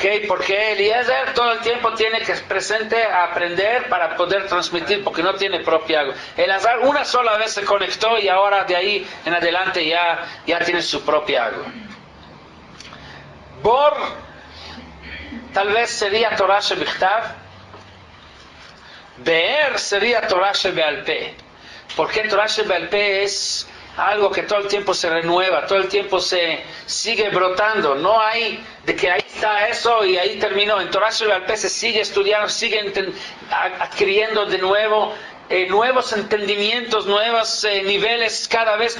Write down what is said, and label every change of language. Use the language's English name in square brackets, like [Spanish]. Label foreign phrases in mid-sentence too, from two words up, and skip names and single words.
[Spanish] Porque Eliezer todo el tiempo tiene que presente a aprender para poder transmitir, porque no tiene propia agua. Elazar una sola vez se conectó y ahora de ahí en adelante ya tiene su propia agua. Bor tal vez sería [Hebrew] תורה שבכתב. [Spanish] Be'er sería [Hebrew] תורה שבעל פה. [Spanish] Porque [Hebrew] תורה שבעל פה [Spanish] es algo que todo el tiempo se renueva, todo el tiempo se sigue brotando. No hay de que ahí está eso y ahí terminó. En [Hebrew] תורה שבעל פה [Spanish] se sigue estudiando, sigue adquiriendo de nuevo nuevos entendimientos, nuevos niveles cada vez.